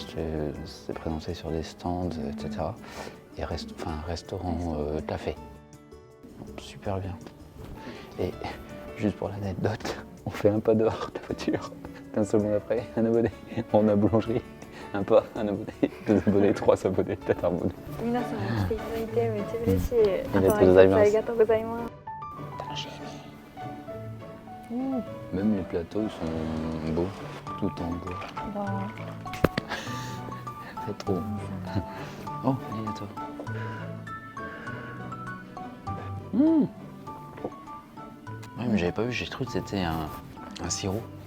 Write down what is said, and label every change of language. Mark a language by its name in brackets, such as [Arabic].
[French] C'était présenté sur des stands, etc. Et restaurant café. Super bien. Et juste pour l'anecdote, on fait un pas dehors de la voiture. 15 secondes après, un abonné. On a boulangerie. Un pas, un abonné, 2 abonnés, 3 abonnés, 4 abonnés. [Japanese] 皆さん来ていただいてめっちゃ嬉しい。ありがとうございます。ありがとうございます。 [French] Même les plateaux sont beaux, tout en bois. C'est trop. Oh, arigato. Ouais, mais j'avais pas vu, j'ai cru que c'était un sirop.